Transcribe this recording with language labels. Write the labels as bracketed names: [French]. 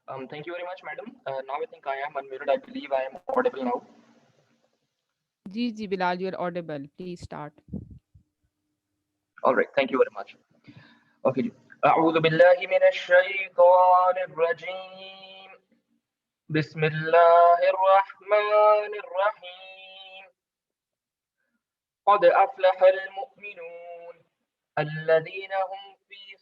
[English] Thank you very much, madam. Now I think I am unmuted. I believe I am audible now. जी, जी Bilal you are audible, please start. All right. Thank you very much. Okay. जी. [Arabic] أعوذ بالله من الشيطان الرجيم. بسم الله الرحمن الرحيم. قد أفلح المؤمنون الذين هم في